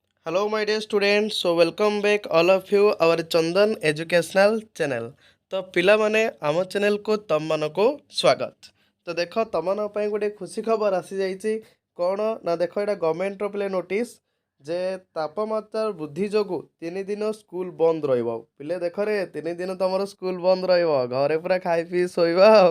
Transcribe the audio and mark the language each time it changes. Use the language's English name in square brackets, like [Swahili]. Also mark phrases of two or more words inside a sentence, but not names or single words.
[English] Hello, my dear students. So, welcome back all of you our Chandan Educational Channel. [Odia] तो ପିଲାମାନେ ଆମ ଚ୍ୟାନେଲକୁ ତମମାନଙ୍କୁ ସ୍ୱାଗତ। ତ ଦେଖ ତମମାନଙ୍କ ପାଇଁ ଗୋଟେ ଖୁସି ଖବର ଆସିଯାଇଛି କ'ଣ ନା ଦେଖ ଏଇଟା ଗଭର୍ଣ୍ଣମେଣ୍ଟର ପିଲେ ନୋଟିସ୍ ଯେ ତାପମାତ୍ରା ବୃଦ୍ଧି ଯୋଗୁଁ 3 ଦିନ ସ୍କୁଲ ବନ୍ଦ ରହିବ। ପିଲେ ଦେଖରେ 3 ଦିନ ତମର ସ୍କୁଲ ବନ୍ଦ ରହିବ, ଘରେ ପୁରା ଖାଇ ପିଇ ଶୋଇବା ଆଉ।